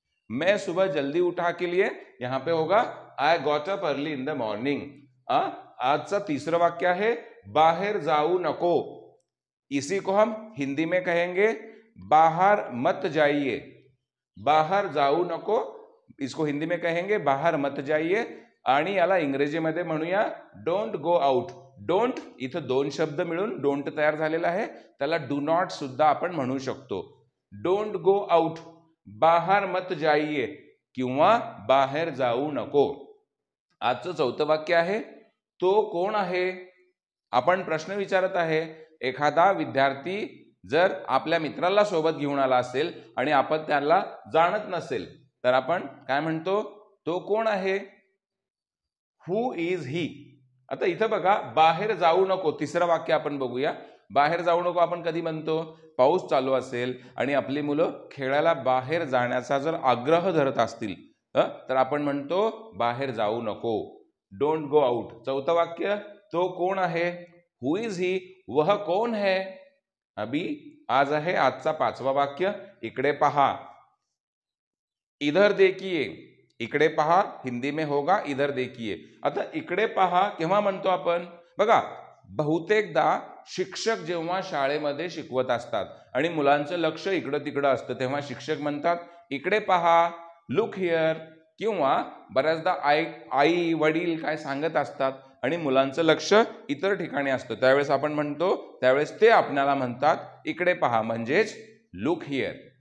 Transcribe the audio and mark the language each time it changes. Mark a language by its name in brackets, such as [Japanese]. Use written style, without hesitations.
[Hindi] मैं सुबह जल्दी उठा के लिए यहां पे होगा [English] I got up early in the morning. [Marathi] आजचा तीसरा वाक्य है, बाहर जाऊ नको. [Hindi] इसी को हम हिंदी में कहेंगे बाहर मत जाइए. [Marathi] बाहर जाऊ नको, [Hindi] इसको हिंदी में कहेंगे बाहर मत जाइए. [Marathi] आणि याला इंग्रजीमध्ये म्हणूया [English] Don't go out. [Marathi] डोंट इथं दोन शब्द मिळून डोंट तयार झालेला आहे, त्याला [English] do not [Marathi] सुद्धा आपण म्हणू शकतो. [English] don't go out, [Hindi] बाहर मत जाइए [Marathi] किंवा बाहेर जाऊ नको. आजचं चौथं वाक्य आहे, तो कोण आहे. आपण प्रश्न विचारत आहे. एखादा विद्यार्थी जर आपल्या मित्राला सोबत घेऊन आला असेल आणि आपण त्याला जाणत नसेल तर आपण काय म्हणतो? तो कोण आहे? [English] Who is he. [Marathi] आता इथं बघा, बाहेर जाऊ नको, तिसरं वाक्य आपण बघूया. बाहेर जाऊ नको आपण कधी म्हणतो? पाऊस चालू असेल आणि आपली मुलं खेळायला बाहेर जाण्याचा जर आग्रह धरत असतील तर आपण म्हणतो बाहेर जाऊ नको, [English] Don't go out. [Marathi] चौथं वाक्य, तो कोण आहे? [English] who is he, [Hindi] वह कौन है. [Marathi] अभी आज आहे आजचा 5वा वाक्य, इकडे पहा. इधर देखिए, इकडे पहा हिंदी में होगा इधर देखिए. आता इकडे पहा केव्हा म्हणतो आपण? बघा, बहुतेकदा शिक्षक जेव्हा शाळेमध्ये शिकवत असतात आणि मुलांचं लक्ष इकडं तिकडं असतं, तेव्हा शिक्षक म्हणतात इकडे पहा, [English] Look here. [Marathi] किंवा बऱ्याचदा आई वडील काय सांगत असतात आणि मुलांचं लक्ष इतर ठिकाणी असतं, त्यावेळेस आपण म्हणतो, त्यावेळेस ते आपल्याला म्हणतात इकडे पहा, म्हणजेच [English] Look here.